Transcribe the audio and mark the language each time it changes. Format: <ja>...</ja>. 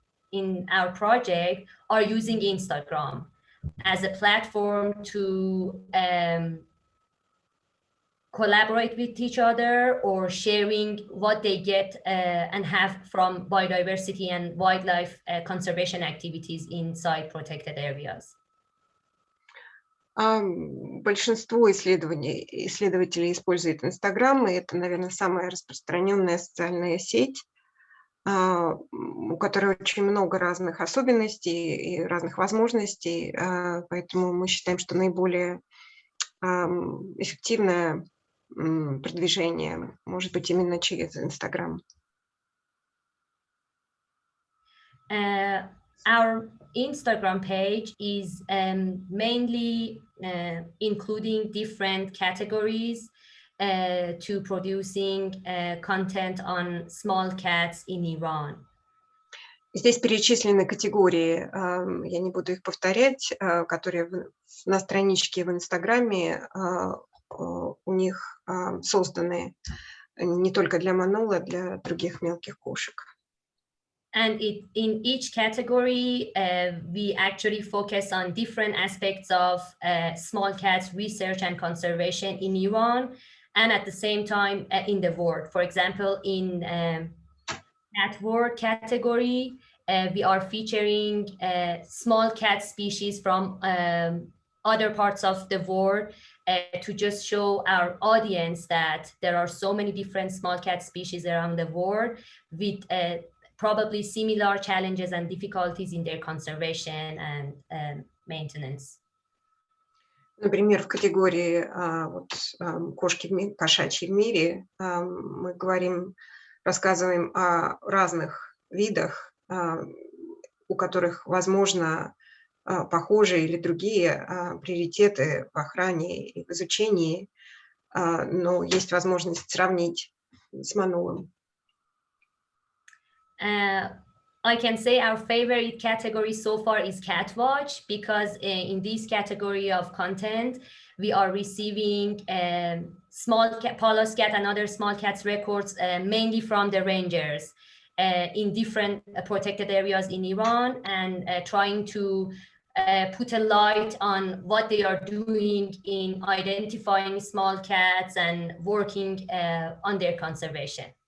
<en>in our project are using Instagram as a platform to collaborate with each other or sharing what they get and have from biodiversity and wildlife conservation activities inside protected areas.</en> <ru>Большинство исследователей используют Инстаграм, и это, наверное, самая распространенная социальная сеть, у которой очень много разных особенностей и разных возможностей, поэтому мы считаем, что наиболее эффективное продвижение может быть именно через Инстаграм.</ru> <en>our Instagram page is mainly including different categories to producing content on small cats in Iran.</en> <ru>Здесь перечислены категории, я не буду их повторять, которые на страничке в Инстаграме у них созданы не только для манула, для других мелких кошек.</ru> <en>And in each category, we actually focus on different aspects of small cats research and conservation in Iran, and at the same time in the world. For example, in cat world category, we are featuring small cat species from other parts of the world to just show our audience that there are so many different small cat species around the world with probably similar challenges and difficulties in their conservation and maintenance.</en> <ru>Например, в категории кошки кошачьи в мире мы рассказываем о разных видах, у которых, возможно, похожие или другие приоритеты в охране и в изучении, но есть возможность сравнить с манулом.</ru> <en>I can say our favorite category so far is cat watch, because in this category of content, we are receiving small cat, Pallas cat and other small cats records mainly from the rangers in different protected areas in Iran, and trying to put a light on what they are doing in identifying small cats and working on their conservation.</en>